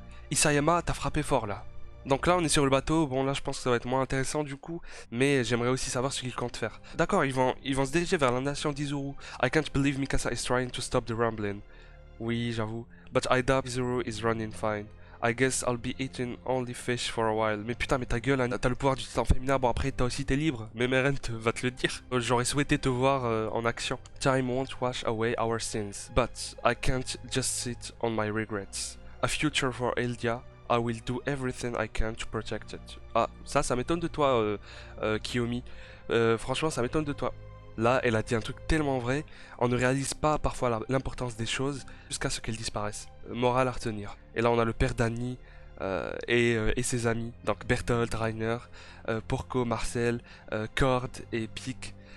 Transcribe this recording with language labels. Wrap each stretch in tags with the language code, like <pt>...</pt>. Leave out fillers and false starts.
<fr>Isayama, t'as frappé fort là. Donc là, on est sur le bateau. Bon, là, je pense que ça va être moins intéressant du coup. Mais j'aimerais aussi savoir ce qu'ils comptent faire. D'accord, ils vont se diriger vers la nation d'Izuru.</fr> <en>I can't believe Mikasa is trying to stop the rumbling.</en> <fr>Oui, j'avoue.</fr> <en>But I doubt Izuru is running fine. I guess I'll be eating only fish for a while.</en> <fr>Mais putain, mais ta gueule, hein, t'as le pouvoir du titan féminin. Bon, après, t'as aussi tes libres. Mais Eren va te le dire. J'aurais souhaité te voir en action.</fr> <en>Time won't wash away our sins. But I can't just sit on my regrets. A future for Eldia. I will do everything I can to protect it.</en> <fr>Ah, ça m'étonne de toi, Kiyomi. Franchement, ça m'étonne de toi. Là, elle a dit un truc tellement vrai. On ne réalise pas parfois l'importance des choses jusqu'à ce qu'elles disparaissent. Morale à retenir. Et là, on a le père d'Annie et ses amis. Donc Bertolt, Rainer, Porco, Marcel, Cord et Pic.</fr>